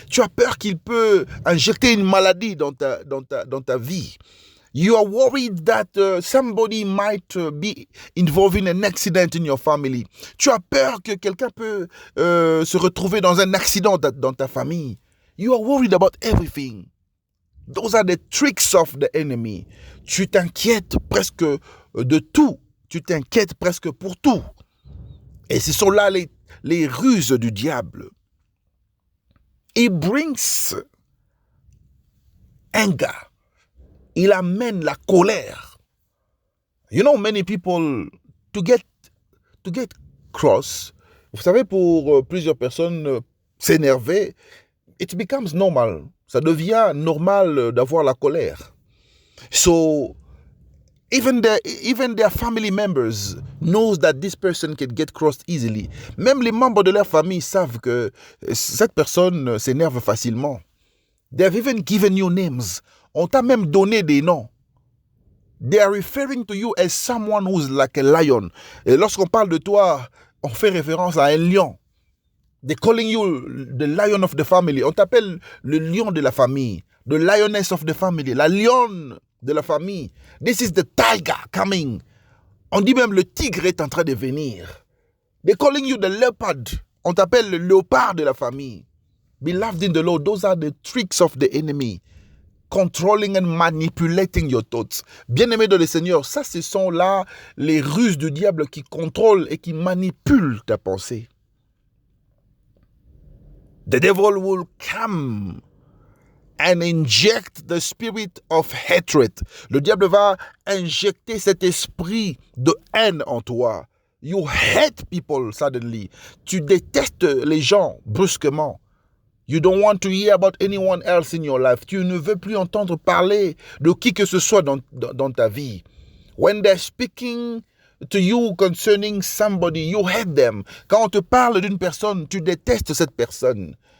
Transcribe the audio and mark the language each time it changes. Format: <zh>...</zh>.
<fr>Tu as peur qu'il peut injecter une maladie dans ta vie.</fr> <en>You are worried that somebody might be involved in an accident in your family.</en> <fr>Tu as peur que quelqu'un peut se retrouver dans un accident dans ta famille.</fr> <en>You are worried about everything. Those are the tricks of the enemy.</en> <fr>Tu t'inquiètes presque de tout. Tu t'inquiètes presque pour tout. Et ce sont là les ruses du diable.</fr> <en>He brings anger.</en> <fr>Il amène la colère.</fr> <en>You know, many people, to get cross,</en> <fr>vous savez, pour plusieurs personnes, s'énerver,</fr> <en>it becomes normal.</en> <fr>Ça devient normal d'avoir la colère.</fr> <en>So, even their family members knows that this person can get crossed easily.</en> <fr>Même les membres de leur famille savent que cette personne s'énerve facilement.</fr> <en>They have even given you names.</en> <fr>On t'a même donné des noms.</fr> <en>They are referring to you as someone who's like a lion.</en> <fr>Et lorsqu'on parle de toi, on fait référence à un lion.</fr> <en>They're calling you the lion of the family.</en> <fr>On t'appelle le lion de la famille.</fr> <en>The lioness of the family.</en> <fr>La lionne de la famille.</fr> <en>This is the tiger coming.</en> <fr>On dit même le tigre est en train de venir.</fr> <en>They're calling you the leopard.</en> <fr>On t'appelle le léopard de la famille.</fr> <en>Beloved in the Lord, those are the tricks of the enemy. Controlling and manipulating your thoughts.</en> <fr>Bien-aimé de le Seigneur, ça ce sont là les ruses du diable qui contrôlent et qui manipulent ta pensée.</fr> <en>The devil will come and inject the spirit of hatred.</en> <fr>Le diable va injecter cet esprit de haine en toi.</fr> <en>You hate people suddenly.</en> <fr>Tu détestes les gens brusquement.</fr> <en>You don't want to hear about anyone else in your life.</en> <fr>Tu ne veux plus entendre parler de qui que ce soit dans ta vie.</fr> <en>When they're speaking to you concerning somebody, you hate them.</en> <fr>Quand on te parle d'une personne, tu détestes cette personne.</fr>